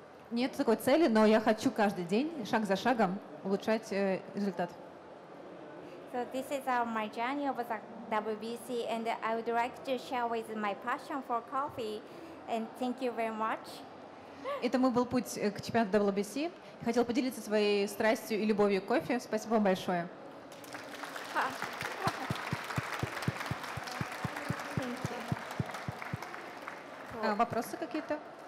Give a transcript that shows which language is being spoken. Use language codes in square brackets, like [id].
[ru] Нет такой цели, но я хочу каждый день, шаг за шагом, улучшать результат. [en] So this is my journey of the WBC, and I would like to share with my passion for coffee. And thank you very much. [ru] Это мой был путь к чемпионату WBC. Хотел поделиться своей страстью и любовью к кофе. Спасибо вам большое. Вопросы какие-то?